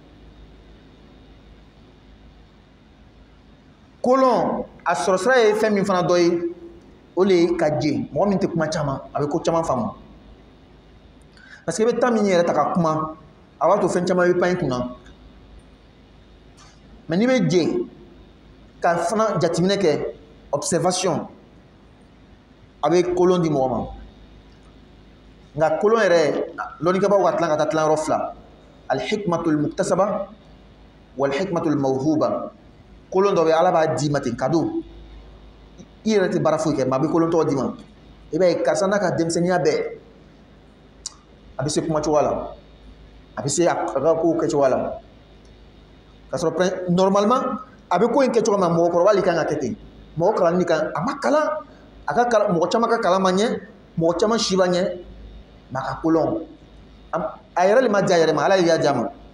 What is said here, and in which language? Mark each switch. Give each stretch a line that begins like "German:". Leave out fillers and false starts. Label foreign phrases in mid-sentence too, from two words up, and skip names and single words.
Bambara: kolon a sɔrɔ sira ye fɛn min fana dɔ ye o le ye ka jɛ mɔgɔ min tɛ kuma caman a bɛ ko caman faamu
French: parce que
Bambara: i bɛ temps min yɛrɛ ta ka kuma a b'a to fɛn caman bɛ pan i kunna mais n'i bɛ jɛ ka fana jateminɛ kɛ observation a bɛ kolon di mɔgɔ ma nka kolon yɛrɛ lɔnnikɛbaaw ka tilan ka taa tilan yɔrɔ fila
Arabic: الحكمة المكتسبة والحكمة الموهوبة
Bambara: kolon dɔ bɛ ala b'a d'i ma ten cadeau i yɛrɛ tɛ baara foyi kɛ mais a bɛ kolon tɔgɔ d'i ma i b'a ye karisa n'a ka denmisɛnninya bɛɛ a bɛ se kuma cogoya la a bɛ se a ka kow kɛ cogoya la ka sɔrɔ normalement a bɛ ko in kɛ cogo min na mɔgɔkɔrɔba de kan ka kɛ ten mɔgɔ kalanni kan a ma kalan a ka kalan mɔgɔ caman ka kalan ma ɲɛ mɔgɔ caman si ma ɲɛ mais a ka kolon a yɛrɛ de ma di a yɛrɛ ma ala de y'a di a ma